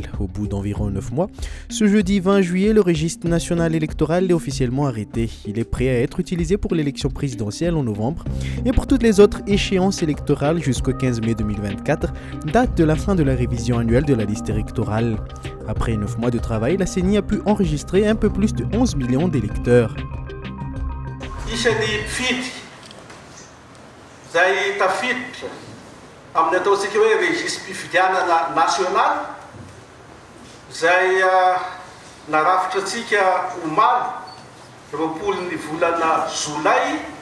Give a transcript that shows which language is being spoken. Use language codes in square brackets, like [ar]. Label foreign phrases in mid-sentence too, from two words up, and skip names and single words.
[fr] Au bout d'environ 9 mois, ce jeudi 20 juillet, le registre national électoral est officiellement arrêté. Il est prêt à être utilisé pour l'élection présidentielle en novembre et pour toutes les autres échéances électorales jusqu'au 15 mai 2024, date de la fin de la révision annuelle de la liste électorale. Après 9 mois de travail, la CENI a pu enregistrer un peu plus de 11 millions d'électeurs. [mg] Zay tafiditra amin'ny ataontsika hoe registre mpifidianana national zay narafitra antsika omaly roapolon'ny volana Jolay